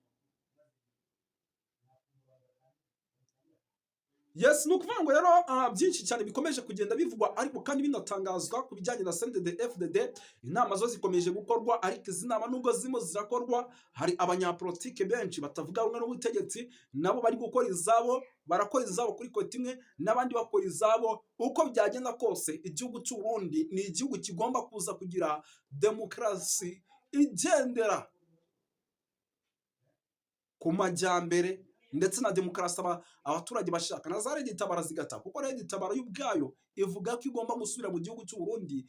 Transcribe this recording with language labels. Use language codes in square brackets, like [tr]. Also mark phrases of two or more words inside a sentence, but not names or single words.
[rw] Yes, ni ukuvuga ngo rero byinshi cyane bikomeje kugenda bivugwa, ariko kandi binatangazwa ku bijyanye na CNDD FDD. Inama zo zikomeje gukorwa, ariko izi nama nubwo zimo zirakorwa, hari abanyapolitike benshi batavuga rumwe n'ubutegetsi nabo bari gukora izabo barakora izabo kuri kote imwe n'abandi bakora izabo. Uko byagenda kose igihugu cy'u Burundi ni igihugu kigomba kuza kugira demokarasi igendera ku majyambere ndetse na demokarasi abaturage bashaka, na za Red Tabara zigata, kuko Red Tabara yo ubwayo ivuga ko igomba gusubira mu gihugu cy'u Burundi.